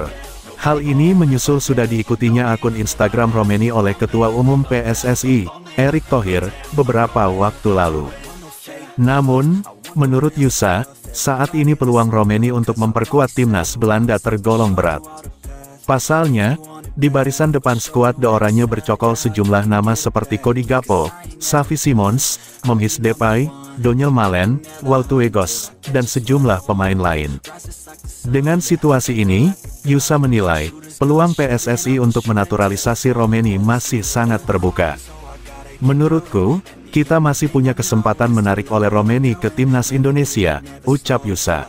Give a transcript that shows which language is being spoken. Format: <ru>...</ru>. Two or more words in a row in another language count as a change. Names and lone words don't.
<id>Hal ini menyusul sudah diikutinya akun Instagram Romeni oleh Ketua Umum PSSI, Erick Thohir, beberapa waktu lalu. Namun, menurut Yusa, saat ini peluang Romeni untuk memperkuat timnas Belanda tergolong berat. Pasalnya, di barisan depan skuad The Oranje bercokol sejumlah nama seperti Cody Gakpo, Xavi Simons, Memphis Depay, Donyell Malen, Wout dan sejumlah pemain lain. Dengan situasi ini, Yusa menilai, peluang PSSI untuk menaturalisasi Romeni masih sangat terbuka. Menurutku, kita masih punya kesempatan menarik oleh Romeni ke timnas Indonesia, ucap Yusa.</id>